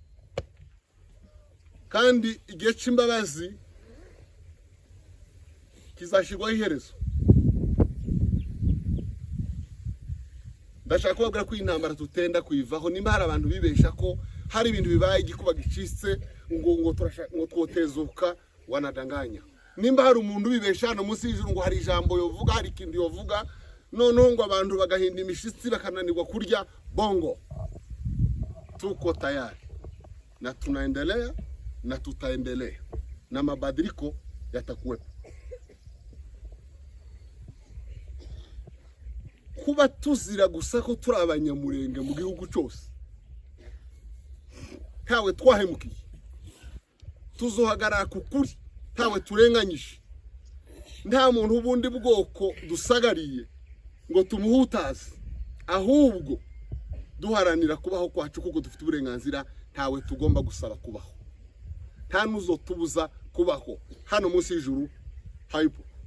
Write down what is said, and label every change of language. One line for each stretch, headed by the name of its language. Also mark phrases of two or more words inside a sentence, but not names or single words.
Kinyarwanda: kandi igihe cy'imbabazi kizashirwaho iherezo ndashaka kubabwira ko intambara tutenda kuyivaho nimba hari abantu bibesha ko hari ibintu bibaye igikuba gicitse ngo twotezuka wanadanganya nimba hari umuntu bibesha hano munsi y'ijuru ngo hari ijambo yovuga hari ikindi yovuga noneho ngo abantu bagahinda imishitsi bakananirwa kurya bongo
Swahili: tuko tayari na tunaendelea na tutaendelea na mabadiliko yatakuwepo
Kinyarwanda: kuba tuzira gusa ko turi abanyamurenge mu gihugu cyose ntawe twahemukiye tuzohagarara ku kuri ntawe turenganyije nta muntu ubundi bwoko dusagariye ngo tumuhutaze ahubwo duharanira kubaho kwacu kuko dufite uburenganzira ntawe tugomba gusaba kubaho nta nuzo tubuza kubaho hano munsi y'ijuru hayipo